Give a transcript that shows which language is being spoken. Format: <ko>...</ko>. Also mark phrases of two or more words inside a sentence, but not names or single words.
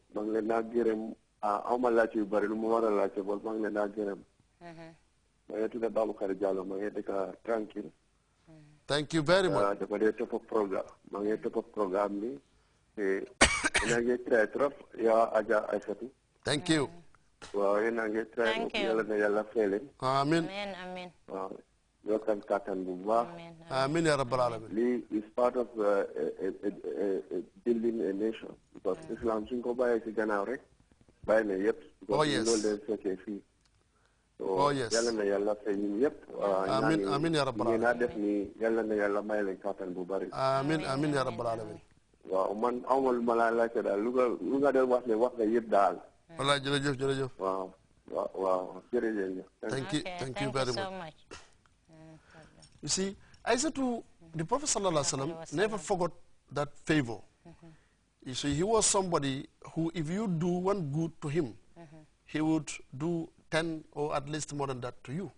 <wo>ngi leen naa gërëm aw ma laajte yu bari lu mu war a laajte bool maa ngi leen naa gërëm. maa ngi tudd Baboucarr Diallo maa ngi dëkk tranquille.</wo> <en>Thank you very much.</en> <wo>dafa dee topp programme maa ngi topp programme bi te ina ngi try trop yaa Adja Aïssatou.</wo> <en>Thank you.</en> <wo>waaw ina ngi try yàlla na yàlla fay leen. Amin. waaw yokkal kàttan bu baax.</wo> <ar>Amin ya rabbal alamin.</ar> <en>Lii is part of building a nation.</en> <wo>Because Islam suñ ko bàyyee ci gannaaw rek bàyyi na yëpp.</wo> <en>Oh yes.</en> <wo>loolu leen fekkee fii.</wo> <en>Oh yes.</en> <wo>yàlla na yàlla fay ñun yëpp.</wo> <ar>Amin amin ya rabbal alamin.</ar> <wo>naa def ni yàlla na yàlla may leen kàttan bu bari.</wo> <ar>Amin amin ya rabbal alamin.</ar> <wo>waaw man awma lu ma laa laajte daal lu nga doon wax ne wax nga yëpp daal. Wallaay jërëjëf jërëjëf. waaw waaw jërëjëf.</wo> <en>Thank you very much. You see, Aïssatou, the Prophet</en> <ar>sallallahu alaihi wasallam</ar> <en>never forgot that favor. You see, he was somebody who, if you do one good to him, he would do 10 or at least more than that to you.</en>